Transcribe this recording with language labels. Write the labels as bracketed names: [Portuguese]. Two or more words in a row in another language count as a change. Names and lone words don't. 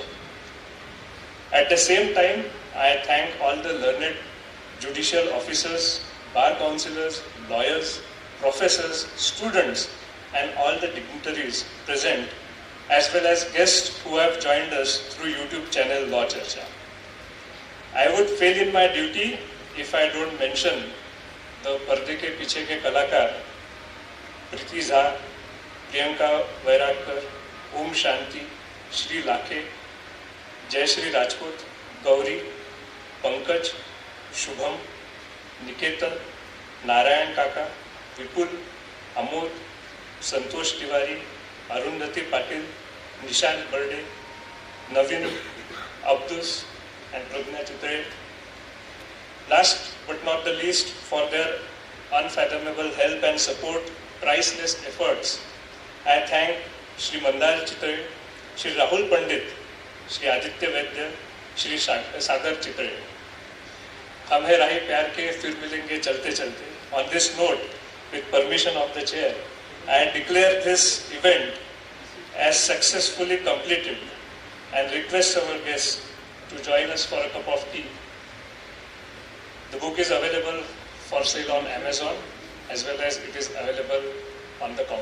[English] At the same time, I thank all the learned judicial officers, bar councillors, lawyers, professors, students, and all the dignitaries present, as well as guests who have joined us through YouTube channel Law Charcha. I would fail in my duty if I don't mention the [Hindi] पर्दे के पीछे के कलाकार [English] प्रीति झा, प्रियंका वैरागकर, ओम शांति, श्री लाखे, जय श्री राजपूत, गौरी, पंकज, शुभम, निकेतन, नारायण काका, विपुल, अमोद, संतोष तिवारी, अरुंधती पाटिल, निशांत बर्डे, नवीन, अब्दुस and Pragna Chitre. Last but not the least, for their unfathomable help and support, priceless efforts, I thank Shri Mandar Chitre, Shri Rahul Pandit, Shri Aditya Vaidya, Shri Sagar Chitre. [Hindi] हम है राही प्यार के, फिर मिलेंगे चलते चलते. [English] On this note, with permission of the chair, I declare this event as successfully completed and request our guests to join us for a cup of tea. The book is available for sale on Amazon, as well as it is available on the counter also.